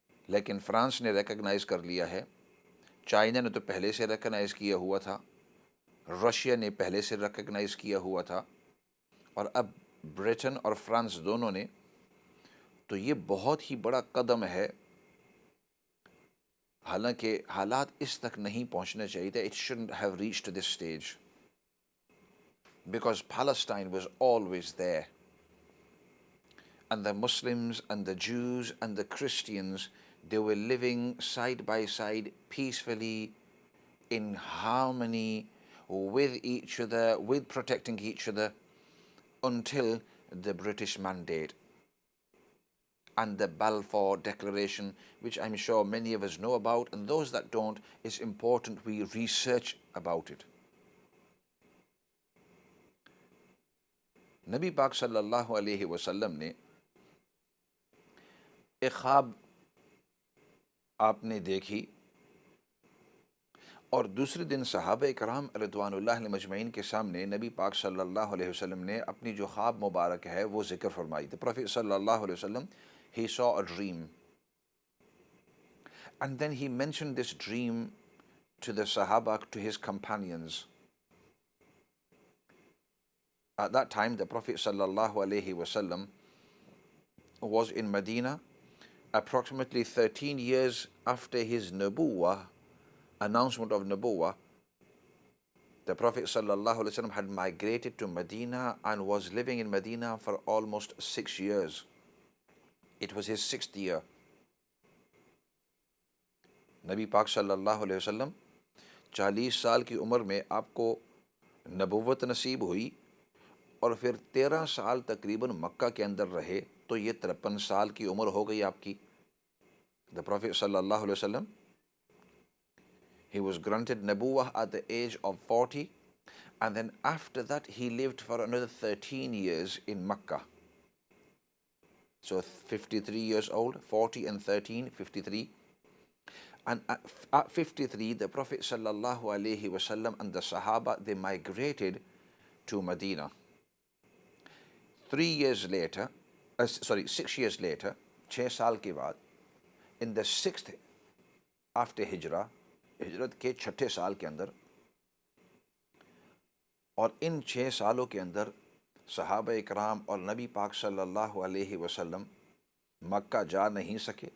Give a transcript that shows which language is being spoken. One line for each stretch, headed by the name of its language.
Hindi: लेकिन फ्रांस ने रिकग्नाइज़ कर लिया है, चाइना ने तो पहले से रिकग्नाइज़ किया हुआ था, रशिया ने पहले से रिकग्नाइज़ किया हुआ था, और अब ब्रिटेन और फ्रांस दोनों ने। तो ये बहुत ही बड़ा कदम है, हालांकि हालात इस तक नहीं पहुंचने चाहिए थे।
English: It shouldn't have reached to this stage because Palestine was always there and the Muslims and the Jews and the Christians, they were living side by side peacefully in harmony with each other, with protecting each other until the British Mandate and the Balfour Declaration, which I'm sure many of us know about, and those that don't, it's important we research about it.
Hindi: नबी पाक सल्लल्लाहु अलैहि वसल्लम ने एक ख्वाब आपने देखी और दूसरे दिन सहाबा कराम रज़वानुल्लाह मजमईन के सामने नबी पाक सल्लल्लाहु अलैहि वसल्लम ने अपनी जो ख्वाब मुबारक है वो ज़िक्र फरमाई।
English: The prophet सल्लल्लाहु अलैहि वसल्लम, he saw a dream and then he mentioned this dream to the Sahaba, to his companions. At that time the Prophet sallallahu alaihi wasallam was in Medina, approximately 13 years after his Nubuwah, announcement of Nubuwah. The Prophet sallallahu alaihi wasallam had migrated to Medina and was living in Medina for almost 6 years. It was his 6th year.
Hindi: नबी पाक सल्लल्लाहु अलैहि वसल्लम 40 साल की उम्र में आपको नबुव्वत नसीब हुई और फिर 13 साल तकरीबन मक्का के अंदर रहे, तो ये 53 साल की उम्र हो गई आपकी।
English: the prophet
Hindi: सल्लल्लाहु अलैहि वसल्लम,
English: He was granted Nabuwah at the age of 40, and then after that he lived for another 13 years in Makkah. So 53 years old, 40 and 13, 53. And at 53, the Prophet sallallahu alaihi wasallam and the Sahaba, they migrated to Medina. 6 years later,
Hindi: 6 साल के बाद,
English: in the 6th after
Hindi: हिजरत के 6ठे साल के अंदर, और इन 6 सालों के अंदर सहाबा इकराम और नबी पाक सल्लल्लाहु अलैहि वसल्लम मक्का जा नहीं सके.